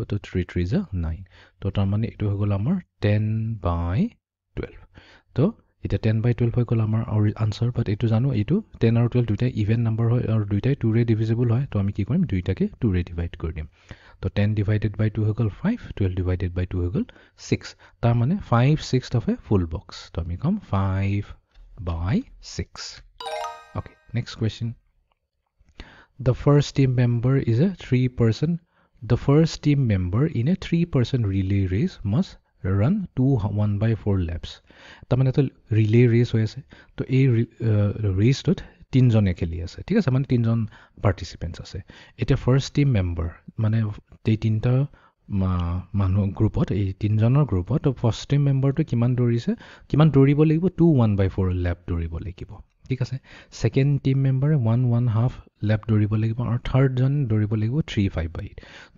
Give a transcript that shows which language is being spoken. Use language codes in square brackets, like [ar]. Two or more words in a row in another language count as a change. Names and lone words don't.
[as] তো 3 3 = 9। তো তাৰমানে এইটো হৈ গ'ল আমাৰ 10/12। তো এতিয়া 10/12 হৈ গ'ল আমাৰ আনচাৰ। বাট এইটো জানো, এইটো 10 আৰু 12 দুইটাই [en] even number [as] হয় আৰু দুইটাই 2ৰে ডিভিজিবল হয়। তো আমি কি কৰিম? দুইটাকে 2ৰে ডিভাইড কৰি দিম। তো 10 / 2 হৈ গ'ল 5, 12 / 2 হৈ গ'ল 6। তাৰমানে 5/6 [en] of a full box। [as] তো আমি ক'ম 5/6। [en] Okay, next question. The first team member is a 3-person. The first team member in a 3-person relay race must run 1/4 laps. [as] তাৰমানে তো [en] relay race [as] হৈ আছে তো এই ৰেচটোত 3জনে খেলি আছে ঠিক আছে মানে 3জন পাৰ্টিচিপেণ্টছ আছে এতিয়া [en] first team member [as] মানে এই 3টা মানুহ গ্ৰুপত এই 3জনৰ গ্ৰুপত তো ফাৰ্ষ্ট টিম মেম্বাৰটো কিমান দৌৰিব লাগিব 1/4 লেপ দৌৰিব লাগিব ঠিক আছে [en] second team member [as] 1.5 লেপ দৌৰিব লাগিব আৰু থাৰ্ডজন দৌৰিব লাগিব 3/5/8 তো